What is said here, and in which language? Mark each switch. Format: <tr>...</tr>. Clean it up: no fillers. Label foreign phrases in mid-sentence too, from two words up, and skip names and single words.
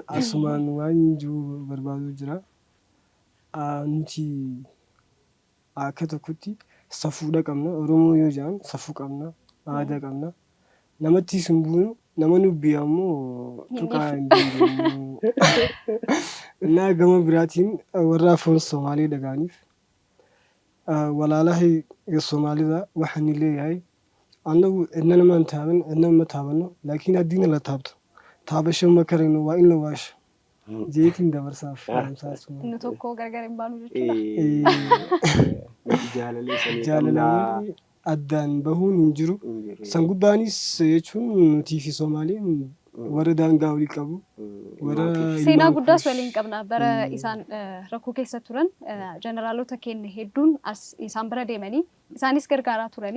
<om>Asumaan waan jiru barbaadu jira. Nuti akka tokkotti safuudha qabna. Oromoo yoo jedhan safuu qabna. Aadaa qabna. Namatti hin buunu. Nama nubbii ammoo tuqaa hin dandeenyu.</om> <so>Innaa gama biraatiin warra afaan Somaalee dhagaaniif walaalaha Soomaalida waxaan leeyahay annagu inna nama taaban inna ma taabano laakiin haddii la taabto taabashoo makarinu waa in la waasho jeetiin dabarsaaf saasuma</so> <om>Inni tokko gargar hin baanu jechuudha. jaalalawwan addaan bahuun hin jiru san guddaanis jechuun nutii fi Soomaaliin warra daangaa walii qabu warra Seenaa guddaas waliin qabna. Bara isaan rakkoo keessa turan jeneraalota keenya hedduun isaan bira deemanii isaanis gargaaraa turanii.</om>